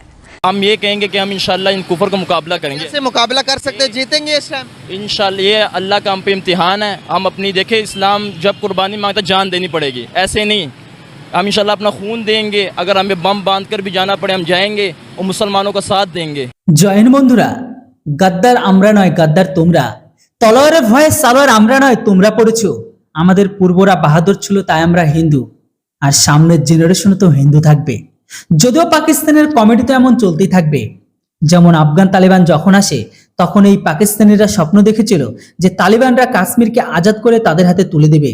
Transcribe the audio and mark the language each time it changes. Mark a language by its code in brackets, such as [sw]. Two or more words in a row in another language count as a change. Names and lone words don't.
[ur] ہم یہ کہیں گے کہ ہم انشاءاللہ ان کفر کا مقابلہ کریں گے. سے مقابلہ کر سکتے، جیتیں گے اس ٹائم انشاءاللہ. یہ اللہ کا ہم پہ امتحان ہے. ہم اپنی دیکھیں، اسلام جب قربانی مانگتا جان دینی پڑے گی، ایسے نہیں. ہم انشاءاللہ اپنا خون دیں گے، اگر ہمیں بم باندھ کر بھی جانا پڑے ہم جائیں گے اور مسلمانوں کا ساتھ دیں گے. [bn] জয়েন বন্ধুরা, গাদ্দার আমরা নয়, গাদ্দার তোমরা. তলোয়ারের ভয়ে সালোয়ার আমরা নয়, তোমরা পড়েছো. আমাদের পূর্বরা বাহাদুর ছিল, তাই আমরা হিন্দু, আর সামনের জেনারেশনও তো হিন্দু থাকবে. যদিও পাকিস্তানের কমেডি তো এমন চলতেই থাকবে. যেমন আফগান তালিবান যখন আসে তখন এই পাকিস্তানিরা স্বপ্ন দেখেছিল যে তালিবানরা কাশ্মীরকে আজাদ করে তাদের হাতে তুলে দেবে.